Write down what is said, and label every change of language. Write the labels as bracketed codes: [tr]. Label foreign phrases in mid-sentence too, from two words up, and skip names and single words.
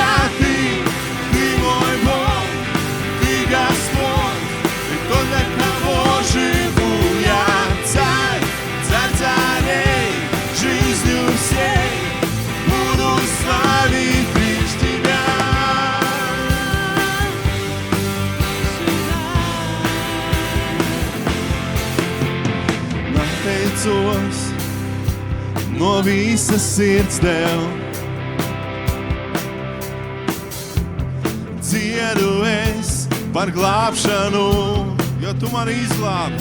[ru] Ты мой Бог, Ты Господь, Ты тот, для кого живу я. Царь царей, жизнью всей буду славить лишь Тебя. [lv] Noteicos no visas sirds tev. Dziedu es par glābšanu, jo tu mani izglābi.